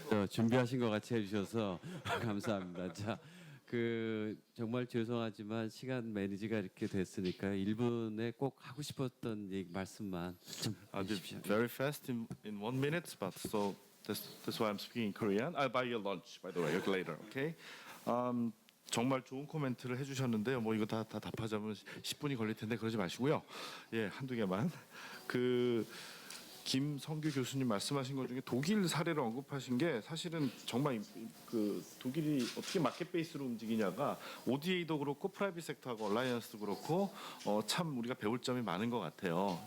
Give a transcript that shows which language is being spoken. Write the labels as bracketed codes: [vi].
[ko] 준비하신 것 같이 해주셔서 감사합니다. 자, 정말 죄송하지만 시간 매니지가 이렇게 됐으니까 1분에 꼭 하고 싶었던 얘기 말씀만 좀 [en] I'll be [ko] 해주십시오. [en] very fast in 1 minute, but so that's why I'm speaking in Korean. I'll buy you lunch, by the way, later. Okay. [ko] 정말 좋은 코멘트를 해주셨는데요. 뭐 이거 다 답하자면 10분이 걸릴 텐데 그러지 마시고요. 예, 한두 개만. 김성규 교수님 말씀하신 것 중에 독일 사례를 언급하신 게 사실은 정말 독일이 어떻게 마켓 베이스로 움직이냐가 ODA도 그렇고 프라이빗 섹터하고 얼라이언스도 그렇고 참 우리가 배울 점이 많은 것 같아요.